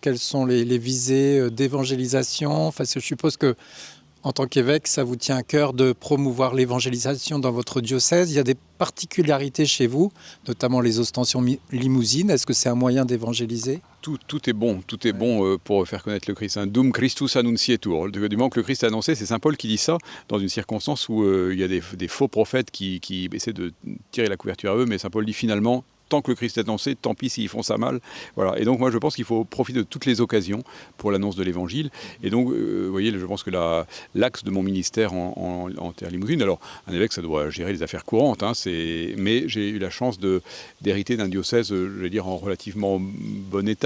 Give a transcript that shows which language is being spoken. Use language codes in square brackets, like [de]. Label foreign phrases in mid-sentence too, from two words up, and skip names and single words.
[fr] Quelles sont les visées d'évangélisation ? Enfin, je suppose que, en tant qu'évêque, ça vous tient à cœur de promouvoir l'évangélisation dans votre diocèse. Il y a des particularités chez vous, notamment les ostensions limousines. Est-ce que c'est un moyen d'évangéliser ? Tout est bon pour faire connaître le Christ. [la] Dum Christus annuncietur. [fr] Du moment que le Christ est annoncé, c'est saint Paul qui dit ça dans une circonstance où il y a des faux prophètes qui essaient de tirer la couverture à eux, mais saint Paul dit finalement tant que le Christ est annoncé, tant pis s'ils font ça mal. Voilà. Et donc moi je pense qu'il faut profiter de toutes les occasions pour l'annonce de l'Évangile. Et donc vous voyez, je pense que l'axe de mon ministère en Terre Limousine, alors un évêque ça doit gérer les affaires courantes, hein, mais j'ai eu la chance d'hériter d'un diocèse, je vais dire, en relativement bon état.